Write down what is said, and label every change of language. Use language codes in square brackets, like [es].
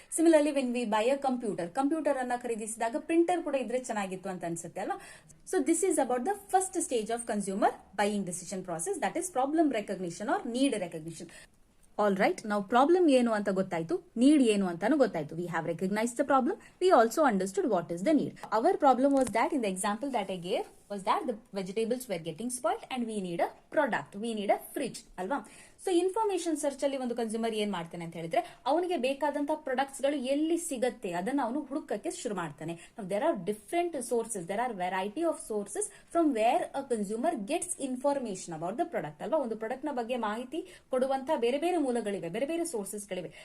[en] similarly when we buy a computer [kn] ಅನ್ನ ಖರೀದಿಸಿದಾಗ printer ಕೂಡ ಇದ್ರೆ ಚೆನ್ನಾಗಿತ್ತು ಅಂತ ಅನ್ಸುತ್ತೆ ಅಲ್ವಾ. [en] So this is about the first stage of consumer buying decision process, that is problem recognition or need recognition. [kn] All right, ನಾವು problem ಏನು ಅಂತ ಗೊತ್ತಾಯ್ತು, ನೀಡ್ ಏನು ಅಂತಾನು ಗೊತ್ತಾಯ್ತು. [en] We have recognized the problem, we also understood what is the need. Our problem was that in the example that I gave was that the vegetables were getting spoiled and we need a product, we need a fridge ಅಲ್ವಾ. [kn] So information search ಅಲ್ಲಿ ಒಂದು consumer ಏನ್ ಮಾಡ್ತಾನೆ ಅಂತ ಹೇಳಿದ್ರೆ ಅವನಿಗೆ ಬೇಕಾದಂತಹ products ಗಳು ಎಲ್ಲಿ ಸಿಗತ್ತೆ ಅದನ್ನ ಅವನು ಹುಡುಕಕ್ಕೆ ಶುರು ಮಾಡ್ತಾನೆ. [en] There are different sources, there are variety of sources from where a consumer gets information about the product ಅಲ್ವಾ. [kn] ಒಂದು ಪ್ರಾಡಕ್ಟ್ ನ ಬಗ್ಗೆ ಮಾಹಿತಿ ಕೊಡುವಂತಹ ಬೇರೆ ಬೇರೆ ಮೂಲಗಳಿವೆ, ಬೇರೆ ಬೇರೆ ಸೋರ್ಸಸ್ ಗಳಿವೆ.